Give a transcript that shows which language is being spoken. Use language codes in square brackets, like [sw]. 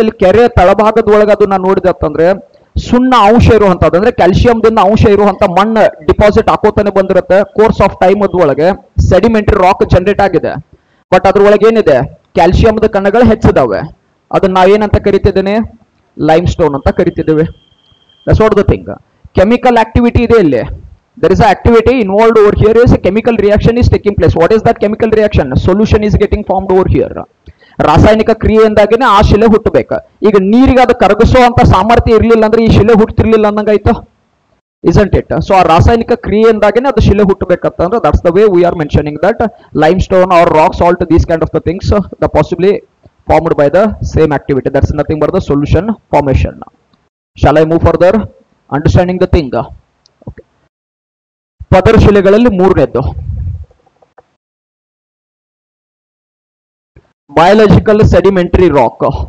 [kn] ಇಲ್ಲಿ ಕೆರೆ ತಳಭಾಗದ ಒಳಗೆ ಅದು ನಾವು ನೋಡಿದೆ ಅಂತಂದ್ರೆ ಸುಣ್ಣ ಅಂಶ ಇರುವಂತದ್ದು, ಅಂದ್ರೆ ಕ್ಯಾಲ್ಸಿಯಂದಿಂದ ಅಂಶ ಇರುವಂತ ಮಣ್ಣು ಡಿಪಾಸಿಟ್ ಹಾಕೋತಾನೆ ಬಂದಿರುತ್ತೆ. [en] course of time [kn] ಒಳಗೆ ಸೆಡಿಮೆಂಟರಿ ರಾಕ್ ಜನರೇಟ್ ಆಗಿದೆ. ಬಟ್ ಅದ್ರೊಳಗೆ ಏನಿದೆ, ಕ್ಯಾಲ್ಸಿಯಂದ ಕಣಗಳು ಹೆಚ್ಚಿದಾವೆ. ಅದನ್ನ ನಾವೇನಂತ ಕರಿತಿದ್ದೇನೆ, ಲೈಮ್ ಸ್ಟೋನ್ ಅಂತ ಕರಿತಿದ್ದೇವೆ. [en] That's what the thing. Chemical activity [kn] ಇದೆ ಇಲ್ಲಿ. [en] There is an activity involved over here, is a chemical reaction is taking place. What is that chemical reaction? Solution is getting formed over here. [kn] ರಾಸಾಯನಿಕ ಕ್ರಿಯೆಯಿಂದಾಗಿನೇ ಆ ಶಿಲೆ ಹುಟ್ಟಬೇಕು. ಈಗ ನೀರಿಗೆ ಅದು ಕರಗಿಸೋ ಅಂತ ಸಾಮರ್ಥ್ಯ ಇರಲಿಲ್ಲ ಅಂದ್ರೆ ಈ ಶಿಲೆ ಹುಟ್ಟತಿರ್ಲಿಲ್ಲ ಅನ್ನಂಗಾಯ್ತು, [en] isn't it? [kn] ಸೊ ಆ ರಾಸಾಯನಿಕ ಕ್ರಿಯೆಯಿಂದಾಗಿನೇ ಅದು ಶಿಲೆ ಹುಟ್ಟಬೇಕಂತಂದ್ರೆ [en] that's the way we are mentioning that limestone or rock salt, these kind of the things, the possibly formed by the same activity. That's nothing but the solution formation. Shall I move further? Understanding the thing. Okay. [kn] ಪದರ ಶಿಲೆಗಳಲ್ಲಿ ಮೂರನೇದ್ದು biological sedimentary rock.